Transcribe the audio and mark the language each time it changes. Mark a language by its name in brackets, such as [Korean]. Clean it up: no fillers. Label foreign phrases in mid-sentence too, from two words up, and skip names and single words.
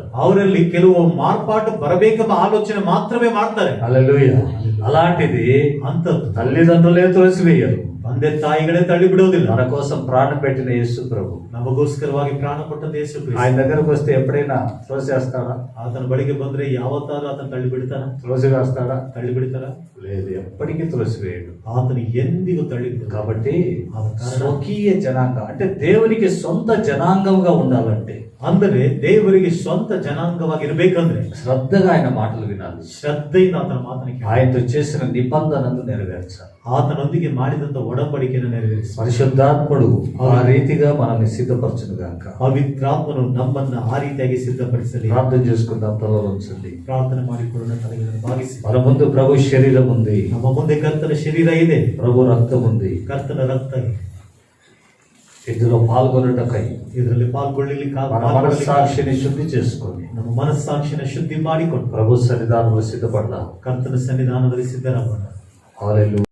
[Kannada] ಅವರಲ್ಲಿ ಕೆಲವು ಮಾರ್ಪಾಟು ಬರಬೇಕೆಂಬ ಆಲೋಚನೆ ಮಾತ್ರವೇ ಮಾಡ್ತಾರೆ. [Telugu] హల్లెలూయా. అలాంటిది [Kannada] ಅಂತದ್ದು [Telugu] తల్లిదండ్రులే త్రోసివేయరు. [Kannada] ತಂದೆ ತಾಯಿಗಳೇ ತಳ್ಳಿ ಬಿಡೋದಿಲ್ಲ. [Telugu] మన కోసం ప్రాణం పెట్టిన యేసు ప్రభు [Kannada] ನಮಗೋಸ್ಕರವಾಗಿ ಪ್ರಾಣ ಕೊಟ್ಟದ್ದು ಯೇಸು ಕ್ರಿಸ್ತ. [Telugu] ఆయన దగ్గరకు వస్తే ఎప్పుడైనా త్రోసేస్తాడా? [Kannada] ಆತನ ಬಳಿಗೆ ಬಂದ್ರೆ ಯಾವತ್ತಾದ್ರೂ ಆತನ ತಳ್ಳಿ ಬಿಡ್ತಾನ? [Telugu] త్రోసివేస్తాడా? [Kannada] ತಳ್ಳಿ ಬಿಡ್ತಾರ? [Telugu] లేదు, ఎప్పటికీ త్రోసివేయడు. [Kannada] ಆತನು ಎಂದಿಗೂ ತಳ್ಳಿ ಬಿಡ. [Telugu] కాబట్టి [Kannada] ಆದ ಕಾರಣ [Telugu] స్వకీయ జనాంగం అంటే దేవునికి సొంత జనాంగంగా ఉండాలంటే [Kannada] ಅಂದರೆ ದೇವರಿಗೆ ಸ್ವಂತ ಜನಾಂಗವಾಗಿರ್ಬೇಕಂದ್ರೆ [Telugu] శ్రద్ధగా ఆయన మాటలు వినాలి. [Kannada] ಶ್ರದ್ಧೆಯಿಂದ ಆತನ ಮಾತನ್ನು ಕೇಳಿ [Telugu] ఆయనతో చేసిన నిబంధనను నెరవేర్చాలి. [Kannada] ಆತನೊಂದಿಗೆ ಮಾಡಿದಂತ ಒಡಂಬಡಿಕೆಯನ್ನು ನೆರವೇರಿಸಿ [Telugu] పరిశుద్ధాత్ముడు ఆ రీతిగా మనల్ని సిద్ధపరచును గాక. [Kannada] ಪವಿತ್ರಾತ್ಮನು ನಮ್ಮನ್ನ ಆ ರೀತಿಯಾಗಿ ಸಿದ್ಧಪಡಿಸಲಿ. [Telugu] ప్రార్థన చేసుకుందాం, తలలో ఉంచండి. [Kannada] ಪ್ರಾರ್ಥನೆ ಮಾಡಿಕೊಳ್ಳೋಣ, ತಲೆಗಳನ್ನು ಭಾಗಿಸಿ. [Telugu] మన ముందు ప్రభు శరీరం ఉంది, [Kannada] ನಮ್ಮ ಮುಂದೆ ಕರ್ತನ ಶರೀರ ಇದೆ, [Telugu] ప్రభు రక్తం ఉంది. [Kannada] ಕರ್ತನ ರಕ್ತ ಇದೆ. [Telugu] ఇందులో పాల్గొనటకై [Kannada] ಇದರಲ್ಲಿ ಪಾಲ್ಗೊಳ್ಳಿಲಿಕ್ಕೆ [Telugu] మన మనస్సాక్షిని శుద్ధి చేసుకొని [Kannada] ನಮ್ಮ ಮನಸ್ಸಾಕ್ಷಿನ ಶುದ್ಧಿ ಮಾಡಿಕೊಂಡು [Telugu] ప్రభు సన్నిధానంలో సిద్ధపడదాం. [Kannada] ಕರ್ತನ ಸನ್ನಿಧಾನದಲ್ಲಿ ಸಿದ್ಧರಾಗೋಣ. [Telugu] హల్లెలూయా.